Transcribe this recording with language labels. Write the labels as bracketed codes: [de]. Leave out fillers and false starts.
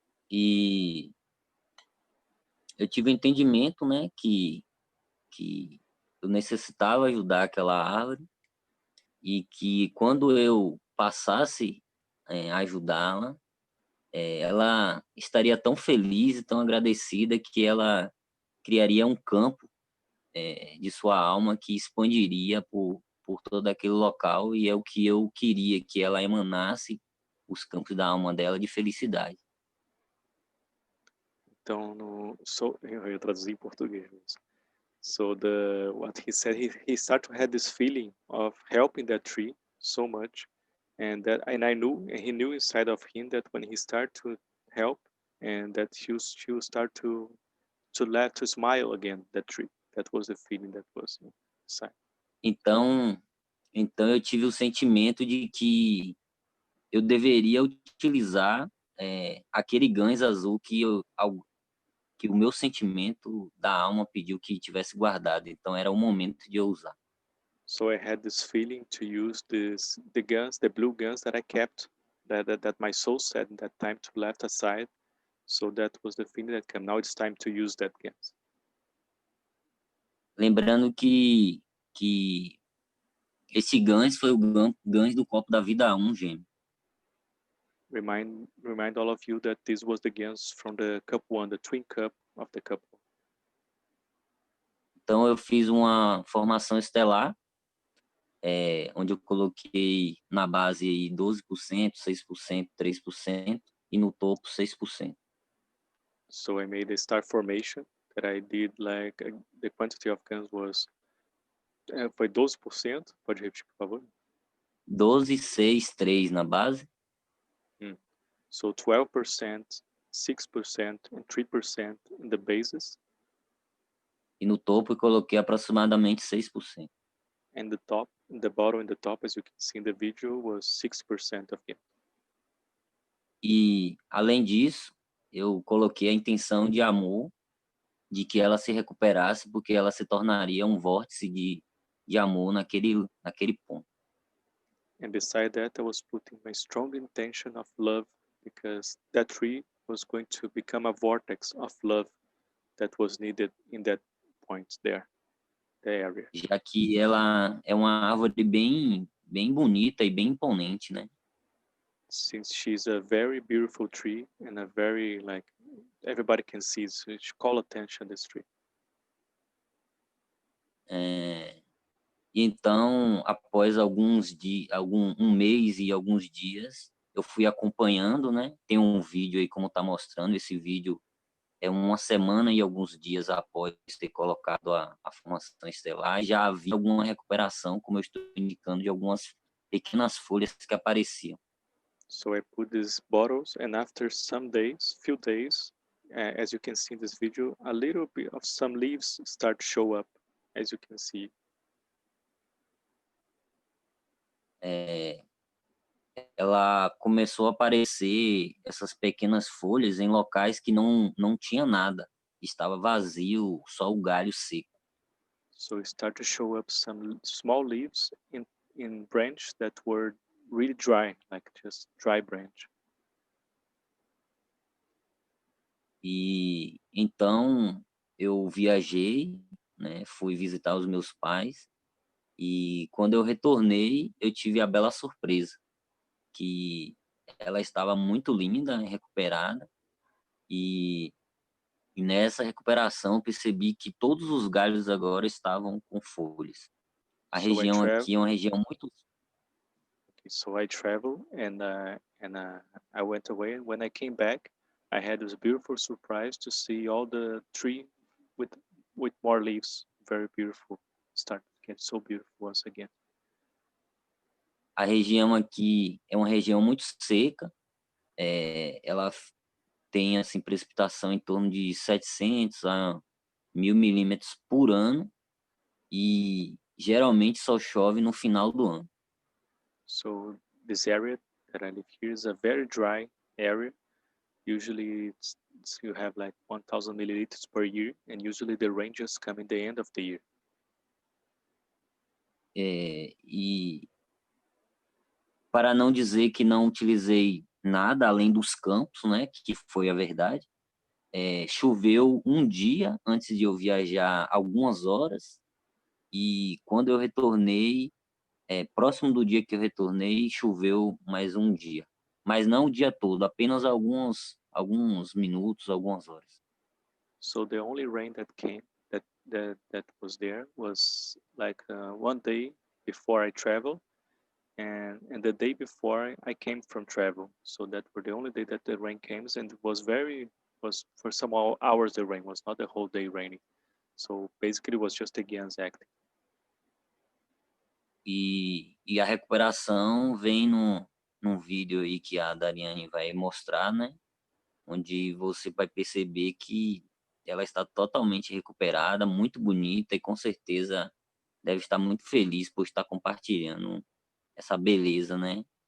[pt] E eu tive um entendimento, né, que eu necessitava ajudar aquela árvore e que quando eu passasse a ajudá-la, ela estaria tão feliz e tão agradecida que ela criaria um campo de sua alma que expandiria por todo aquele local, e é o que eu queria, que ela emanasse os campos da alma dela de felicidade. Então, eu ia traduzir em português mesmo. [en] So what he said, he started to have this feeling of helping that tree so much, and I knew, and he knew inside of him that when he started to help, and that she will start to laugh, to smile again, that tree. That was the feeling that was inside. [pt] Então eu tive o sentimento de que eu deveria utilizar aquele gans azul que o meu sentimento da alma pediu que tivesse guardado. Então era o momento de eu usar. [en] So I had this feeling to use the blue guns that I kept, that my soul said in that time to left aside. So that was the feeling that came. Now it's time to use that guns. [pt] Lembrando que esse gans foi o gans do copo da vida 1 gêmeo. [en] Remind all of you that this was the guns from the cup 1, the twin cup of the cup 1. [pt] Então eu fiz uma formação estelar, onde eu coloquei na base aí 12%, 6%, 3% e no topo 6%. [en] So I made a star formation that I did like the quantity of guns was [pt] foi [en] 12%. [pt] Pode repetir, por favor? 12, 6, 3 na base. [en] So 12%, 6% and 3% in the bases. [pt] E no topo eu coloquei aproximadamente 6%. [en] And the top, the bottom and the top, as you can see in the video, was 6% of it. [pt] E além disso, eu coloquei a intenção de amor, de que ela se recuperasse, porque ela se tornaria um vórtice de amor naquele ponto. [en] And beside that, I was putting my strong intention of love, because that tree was going to become a vortex of love that was needed in that point there, the area. [pt] Já que ela é uma árvore bem bonita e bem imponente, né? [en] Since she's a very beautiful tree and a very, like, everybody can see, so it call attention, this tree. [pt] Então, após um mês e alguns dias, eu fui acompanhando, né? Tem um vídeo aí como tá mostrando. Esse vídeo é uma semana e alguns dias após ter colocado a formação estelar. Já havia alguma recuperação, como eu estou indicando, de algumas pequenas folhas que apareciam. [en] So I put these bottles, and after some days, few days, as you can see in this video, a little bit of some leaves start to show up, as you can see. [pt] Ela começou a aparecer essas pequenas folhas em locais que não tinha nada, estava vazio, só o galho seco. [en] So it started to show up some small leaves in branch that were really dry, like just dry branch. [pt] E então eu viajei, né, fui visitar os meus pais, e quando eu retornei, eu tive a bela surpresa. que ela estava muito linda, né, recuperada, e nessa recuperação eu percebi que todos os galhos agora estavam com folhas. A região aqui é uma região muito... [en] So I traveled and I went away. When I came back, I had this beautiful surprise to see all the tree with more leaves. Very beautiful. Start to get so beautiful once again. [pt] A região aqui é uma região muito seca. Ela tem assim precipitação em torno de 700 a 1000 milímetros por ano e geralmente só chove no final do ano. [en] So this area that I live here is a very dry area. Usually you have like 1000 milliliters per year, and usually the rain just come in the end of the year. [pt] E para não dizer que não utilizei nada além dos campos, né, que foi a verdade, choveu um dia antes de eu viajar, algumas horas, e quando eu retornei, próximo do dia que eu retornei, choveu mais um dia. Mas não o dia todo, apenas alguns minutos, algumas horas. [en] So the only rain that came, that was there, was like one day before I traveled, and the day before I came from travel. So that were the only day that the rain came, and it was for some hours the rain, was not the whole day raining. So basically it was just against acting. [pt] E a recuperação vem num vídeo aí que a Dariane vai mostrar, né? Onde você vai perceber que ela está totalmente recuperada, muito bonita, e com certeza deve estar muito feliz por estar compartilhando essa beleza, né?